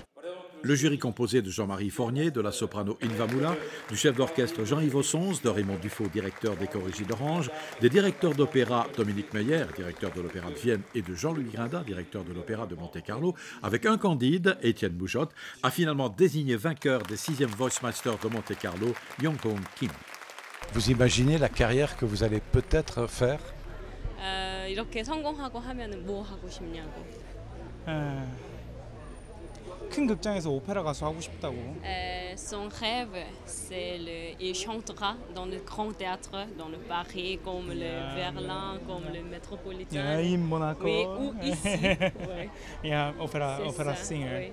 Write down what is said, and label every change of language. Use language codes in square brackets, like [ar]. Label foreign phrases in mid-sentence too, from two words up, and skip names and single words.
[fr] Le jury composé de Jean-Marie Fournier, de la soprano Ylva Moula, du chef d'orchestre Jean-Yves Ossonce, de Raymond Dufaux, directeur des Chorégies d'Orange, des directeurs d'opéra Dominique Meyer, directeur de l'Opéra de Vienne, et de Jean-Louis Grinda, directeur de l'Opéra de Monte-Carlo, avec un candide, Étienne Bouchotte, a finalement désigné vainqueur des 6e Voice Masters de Monte-Carlo, Young-Hoon Kim. Vous imaginez la carrière que vous allez peut-être faire? [ko] 이렇게 성공하고 하면은 뭐 하고 싶냐고. 큰 극장에서 오페라 가수 하고 싶다고. [fr] Son rêve, il chantera dans le grand théâtre, dans le Paris, comme le Berlin, comme le Métropolitain. [en] In Monaco. [fr] Oui, ou ici. Ouais. [en] Yeah, opera singer. [fr] Oui.